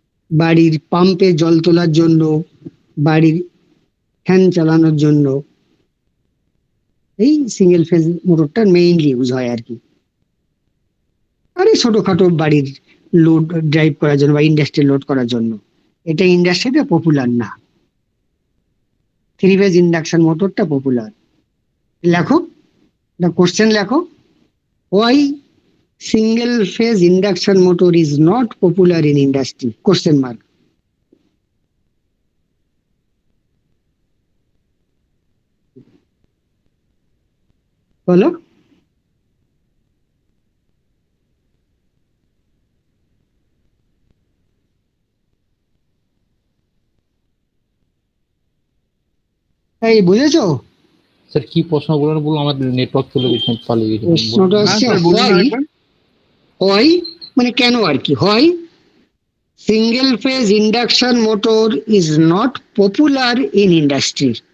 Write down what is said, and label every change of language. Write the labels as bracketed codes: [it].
[bn] বাড়ির পাম্পে জল তোলার জন্য, বাড়ির ফ্যান চালানোর জন্য এই সিঙ্গেল ফেজ মোটরটা মেইনলি ইউজ হয় আর কি। আর এই ছোটখাটো বাড়ির লোড ড্রাইভ করার জন্য বা ইন্ডাস্ট্রি লোড করার জন্য, এটা ইন্ডাস্ট্রিতে পপুলার না। থ্রি ফেজ ইন্ডাকশন মোটরটা পপুলার। লেখো, [en] the question লেখো, why single phase induction motor is not popular in industry, question mark. [bn] বলো। এই বুঝেছো? স্যার কি প্রশ্ন বলেন বলুন, আমার নেটওয়ার্ক চলে গেছে, পালিয়ে গেছে। প্রশ্নটা হ্যাঁ হচ্ছে স্যার বলুন [en] why, [bn] আরেকবার। [en] why [bn] মানে কেন আর কি, [en] why single phase induction motor is not popular in industry.